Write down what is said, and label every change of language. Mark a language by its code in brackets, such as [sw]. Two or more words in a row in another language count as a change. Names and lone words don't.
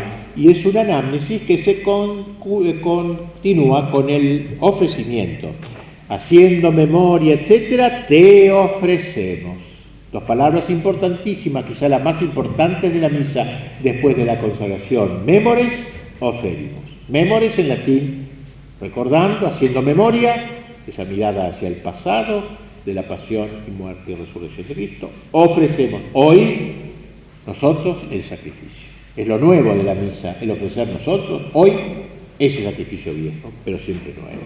[es] Y es una anamnesis que se continúa con el ofrecimiento. Haciendo memoria, etcétera, te ofrecemos. Dos palabras importantísimas, quizá las más importantes de la misa después de la consagración. [la] Memores, oferimus. [es] Memores en latín, recordando, haciendo memoria, esa mirada hacia el pasado de la pasión y muerte y resurrección de Cristo. Ofrecemos hoy nosotros el sacrificio. Es lo nuevo de la misa, el ofrecer nosotros hoy ese sacrificio viejo, pero siempre nuevo.